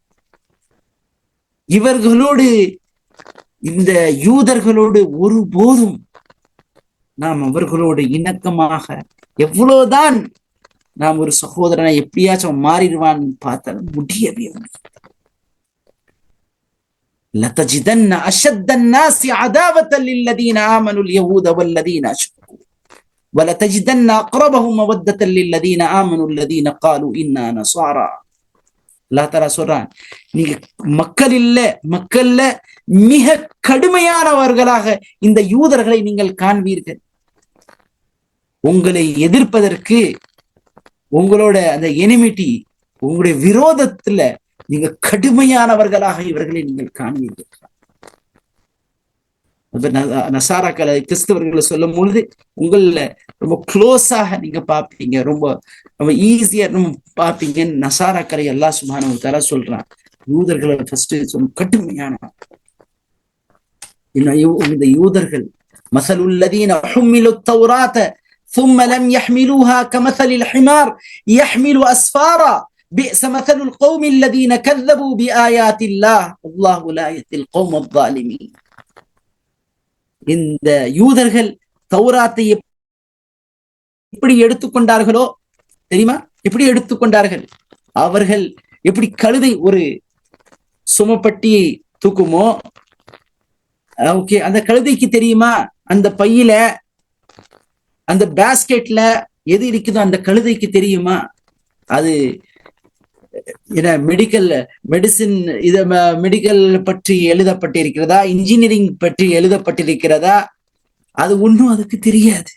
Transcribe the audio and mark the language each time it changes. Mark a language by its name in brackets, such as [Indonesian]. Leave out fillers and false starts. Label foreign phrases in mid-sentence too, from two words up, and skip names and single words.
[Tamil] இவர்களோடு, இந்த யூதர்களோடு ஒருபோதும் நாம் அவர்களோடு இணக்கமாக, எவ்வளவுதான் நாம் ஒரு சகோதரனை எப்படியாச்சும் மாறிடுவான்னு பார்த்தாலும் முடியவே முடியாது. [Arabic] لَتَجِدَنَّ أَشَدَّ النَّاسِ عَدَاوَةً لِلَّذِينَ آمَنُوا الْيَهُودَ وَالَّذِينَ أَشْرَكُوا وَلَتَجِدَنَّ أَقْرَبَهُمْ مَوَدَّةً لِلَّذِينَ آمَنُوا الَّذِينَ قَالُوا إِنَّا نَصَارَى. الله تعالى [Tamil] சொல்றான், நீங்க மக்கள்ல மிக கடுமையானவர்களாக இந்த யூதர்களை நீங்கள் காண்பீர்கள். உங்களை எதிர்ப்பதற்கு, உங்களோட அந்த எனிமிட்டி, உங்களுடைய விரோதத்துல நீங்க கடுமையானவர்களாக இவர்களை நீங்கள் காண்பீர்கள். நசாராக்களை, கிறிஸ்தவர்களை சொல்லும் பொழுது உங்கள ரொம்ப க்ளோஸாக நீங்க பார்ப்பீங்க, ரொம்ப ஈஸியா பார்ப்பீங்கன்னு நசாராக்களை [Arabic] الله سبحانه وتعالى [Tamil] சொல்றான். யூதர்களை ஃபர்ஸ்ட் கடுமையான இந்த யூதர்கள், [Arabic] مثل الذين حملوا التوراة ثم لم يحملوها كمثل الحمار يحمل أسفارا بئس مثل القوم الذين كذبوا بآيات الله والله لا يهدي القوم الظالمين. [Tamil] இந்த யூதர்கள் தௌராத்தை எப்படி எடுத்துக்கொண்டார்களோ தெரியுமா? எப்படி எடுத்துக்கொண்டார்கள்? அவர்கள் எப்படி கழுதை ஒரு சுமப்பட்டியை தூக்குமோ, ஓகே, அந்த கழுதைக்கு தெரியுமா அந்த பையில அந்த பேஸ்கெட்ல எது இருக்குதோ அந்த கழுதைக்கு தெரியுமா அது [English] medicine medical [Tamil] பற்றி எழுதப்பட்டிருக்கிறதா, இன்ஜினியரிங் பற்றி எழுதப்பட்டிருக்கிறதா, அது ஒன்றும் அதுக்கு தெரியாது.